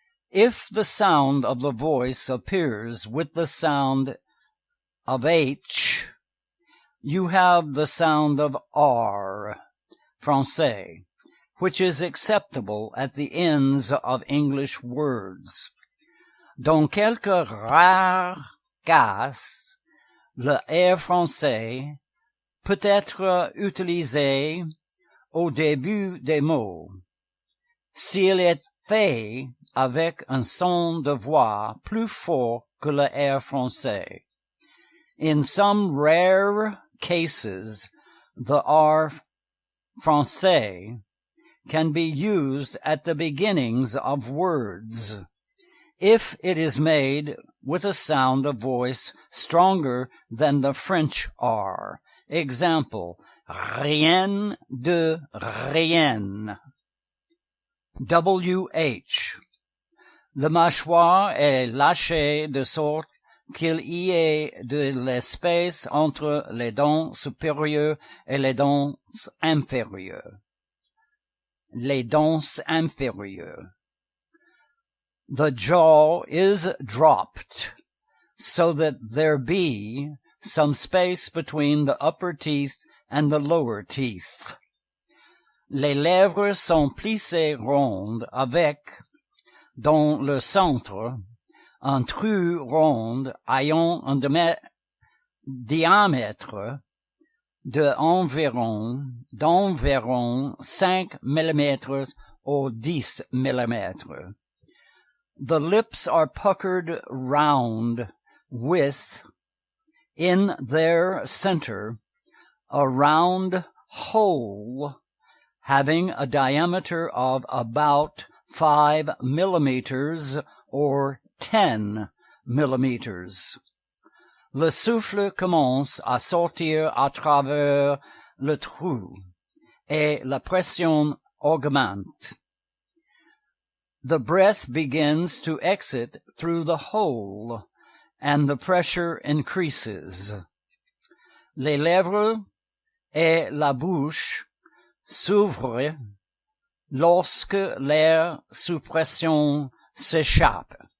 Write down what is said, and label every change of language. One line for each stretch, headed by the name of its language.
English: If the sound of the voice appears with the sound of H, you have the sound of R, français, which is acceptable at the ends of English words.
French: Dans quelques rares cas, le R français peut être utilisé au début des mots, s'il est fait avec un son de voix plus fort que le R français.
English: In some rare cases, the R français can be used at the beginnings of words, if it is made with a sound of voice stronger than the French R.
French: Example, rien de rien. WH. Le mâchoire est lâché de sorte qu'il y ait de l'espace entre les dents supérieures et les dents inférieures. Les dents inférieures.
English: The jaw is dropped, so that there be some space between the upper teeth and the lower teeth.
French: Les lèvres sont plissées rondes avec, dans le centre, un trou rond ayant un diamètre d'environ 5 mm or 10 mm.
English: The lips are puckered round with, in their center, a round hole having a diameter of about 5 millimeters or 10 millimeters.
French: Le souffle commence à sortir à travers le trou et la pression augmente.
English: The breath begins to exit through the hole and the pressure increases.
French: Les lèvres et la bouche s'ouvrent lorsque l'air sous pression s'échappe.